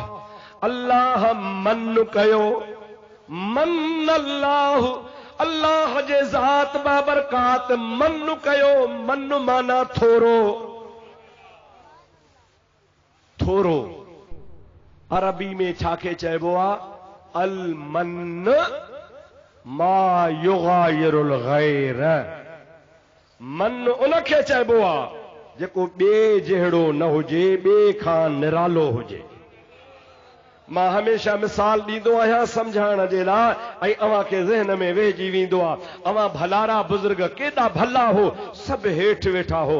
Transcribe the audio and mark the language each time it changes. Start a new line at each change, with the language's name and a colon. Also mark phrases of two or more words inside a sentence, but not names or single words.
Sindhi: अल्लाह मन कयो, मन अल्लाह, अल्लाह जे ज़ात बाबरकात मन कयो। मन माना थोरो, थोरो अरबी में छाखे चइबो आहे?
Arabic: المن ما يغاير الغير.
Sindhi: मन उनखे चइबो आहे जेको ॿिए जहिड़ो न हुजे, ॿिए खां निरालो हुजे। मां हमेशा मिसाल ॾींदो आहियां सम्झाइण जे लाइ, ऐं अव्हां खे ज़हन में वेहिजी वेंदो आहे। अव्हां भलारा बुज़ुर्ग केॾा भला हो, सभु हेठि वेठा हो।